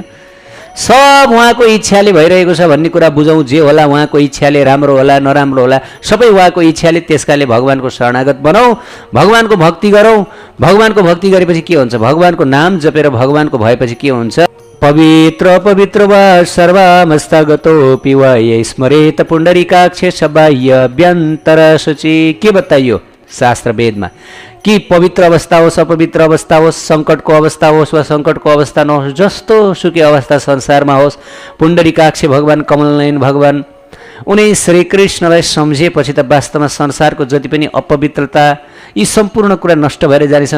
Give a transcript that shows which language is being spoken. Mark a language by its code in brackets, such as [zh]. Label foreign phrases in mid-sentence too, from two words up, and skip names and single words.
[ne] सब उहाँको इच्छाले भइरहेको छ भन्ने कुरा बुझौँ। जे होला उहाँको इच्छाले, राम्रो होला नराम्रो होला सबै उहाँको इच्छाले। त्यसकाले भगवानको शरणागत बनाऊ, भगवानको भक्ति गरौँ। भगवानको भक्ति गरेपछि के हुन्छ? भगवानको नाम जपेर भगवानको भएपछि के हुन्छ? [sa] पवित्र पवित्र वा सर्वामस्तागतोऽपि वा ये स्मरेत पुण्डरीकाक्ष बाह्य अभ्यन्तर शुचि। [ne] के बताइयो शास्त्र वेदमा कि पवित्र अवस्था होस्, अपवित्र अवस्था होस्, सङ्कटको अवस्था होस् वा सङ्कटको अवस्था नहोस्, जस्तो सुकै अवस्था संसारमा होस्, पुण्डरीकाक्ष भगवान्, कमलनयन भगवान् उनी श्रीकृष्णलाई सम्झेपछि त वास्तवमा संसारको जति पनि अपवित्रता यी सम्पूर्ण कुरा नष्ट भएर जानेछन्।